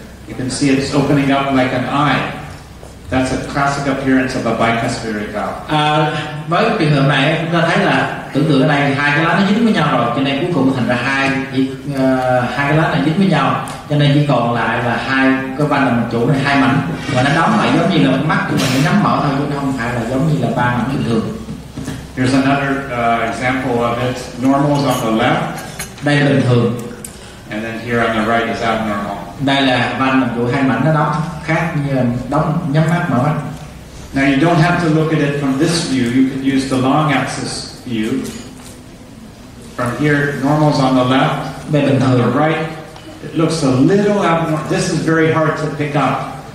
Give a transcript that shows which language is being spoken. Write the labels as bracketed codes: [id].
[en] You can see it's opening up like an eye. That's a classic appearance of a bicuspid aortic valve. [vi] Với trường hợp này chúng ta thấy là tưởng tượng ở đây hai cái lá nó dính với nhau rồi, cho nên cuối cùng thành ra hai cái lá này dính với nhau, cho nên chỉ còn lại là hai cái van động mạch chủ này, hai mảnh, và nó đóng lại giống như là mắt của mình nó nhắm mở thôi, chứ không phải là giống như là ba mảnh bình thường. [en] Here's another example of it. Normal is on the left. [vi] Đây là bình thường. [en] And then here on the right is abnormal. [vi] Đây là van động chủ hai mảnh nó đóng khác như là đóng nhắm mắt mở mắt. [en] Now you don't have to look at it from this view. You can use the long axis view. From here, normal's on the left. [vi] Đây bình thường. [en] On the right, it looks a little abnormal. This is very hard to pick up.